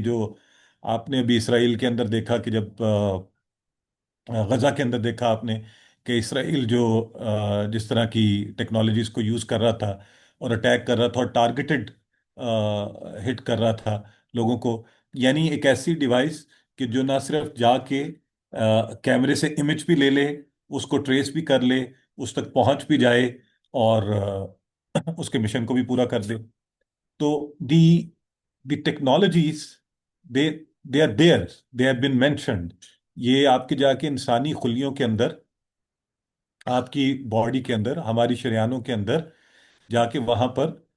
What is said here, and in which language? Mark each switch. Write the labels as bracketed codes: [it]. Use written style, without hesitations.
[ur] یہ جو آپ نے ابھی اسرائیل کے اندر دیکھا کہ جب غزہ کے اندر دیکھا آپ نے کہ اسرائیل جو جس طرح کی ٹیکنالوجیز کو یوز کر رہا تھا اور اٹیک کر رہا تھا اور ٹارگیٹڈ ہٹ کر رہا تھا لوگوں کو. یعنی ایک ایسی ڈیوائس کہ جو نہ صرف جا کے کیمرے سے امیج بھی لے لے، اس کو ٹریس بھی کر لے، اس تک پہنچ بھی جائے اور اس کے مشن کو بھی پورا کر دے. [en] تو the the technologies, they they are there, they have been mentioned. [ur] یہ آپ کے جا کے انسانی خلیوں کے اندر، آپ کی باڈی کے اندر، ہماری شریانوں کے اندر جا کے وہاں پر.